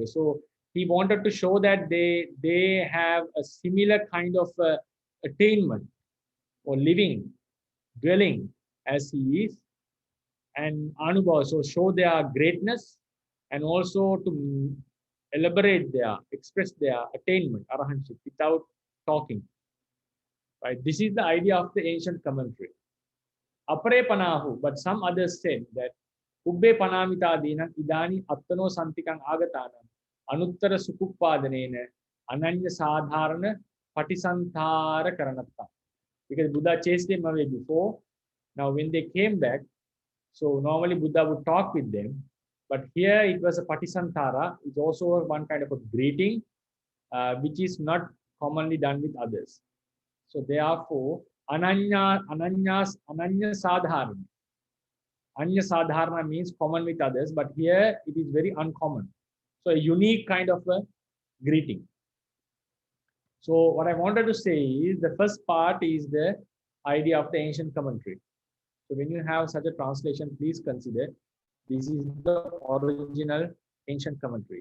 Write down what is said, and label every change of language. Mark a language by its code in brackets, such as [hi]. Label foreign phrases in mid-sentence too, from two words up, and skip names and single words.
[en] So he wanted to show that they have a similar kind of attainment or living, dwelling as he is, and anubhava. So show their greatness and also to elaborate express their attainment, arahantship, without talking. Right? This is the idea of the ancient commentary. [pi] Apare panahu, [en] but some others said that [pi] Ubbe panamita dinam idani attano santikang agatanam anuttara sukuppadanena ananya sadharana patisantara karanatta. [en] Because Buddha chased them away before. Now when they came back, so normally Buddha would talk with them, but here it was a patisantara. It's also one kind of a greeting, which is not commonly done with others. So therefore, [pi] ananya sadharana. Anya sadharana [en] means common with others, but here it is very uncommon. So a unique kind of a greeting. So what I wanted to say is the first part is the idea of the ancient commentary. So when you have such a translation, please consider this is the original ancient commentary.